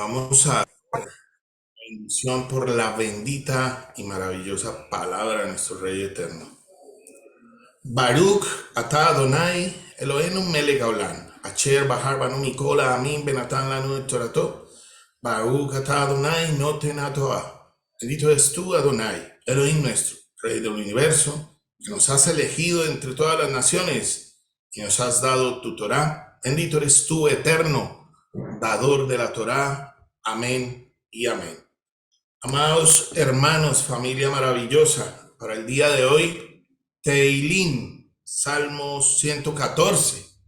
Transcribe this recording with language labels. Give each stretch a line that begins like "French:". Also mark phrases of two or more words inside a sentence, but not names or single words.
Spanish: Vamos a bendición por la bendita y maravillosa palabra de nuestro Rey Eterno.
Hebrew: ברוך אתה אדוני אלוהינו מלך העולם, אשר בחר בנו מכל עמים ונתן לנו את תורתו. ברוך אתה אדוני נותן התורה.
Spanish: Bendito eres tú, Adonai, Elohim nuestro, Rey del universo, que nos has elegido entre todas las naciones y nos has dado tu Torah. Bendito eres tú, eterno, dador de la Torah. Amén y amén. Amados hermanos, familia maravillosa, para el día de hoy, Teilín, Salmos 114.